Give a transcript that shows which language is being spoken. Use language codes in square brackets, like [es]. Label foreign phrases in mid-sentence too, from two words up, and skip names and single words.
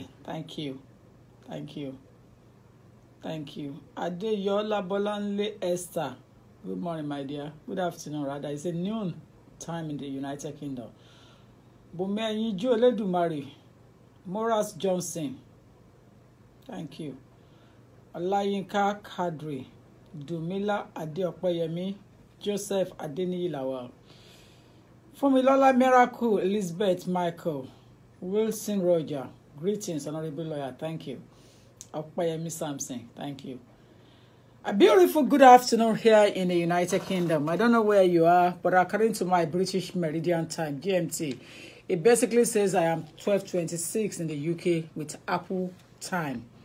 [en] Thank you. Thank you. Thank you. Adeyola Bolanle Esther. Good morning, my dear. Good afternoon, rather. It's a noon time in the United Kingdom. Bumeyi Joledumari. Moras Johnson. Thank you. Olayinka Kadri. Dumila Adeopeyemi. Joseph Adeniyilawa. Fumilola Miracle. Elizabeth Michael. Wilson Roger. Greetings, Honorable Lawyer. Thank you. Opeyemi Samson. Thank you. A beautiful good afternoon here in the United Kingdom. I don't know where you are, but according to my British Meridian Time, GMT, it basically says I am 12:26 in the UK with Apple time.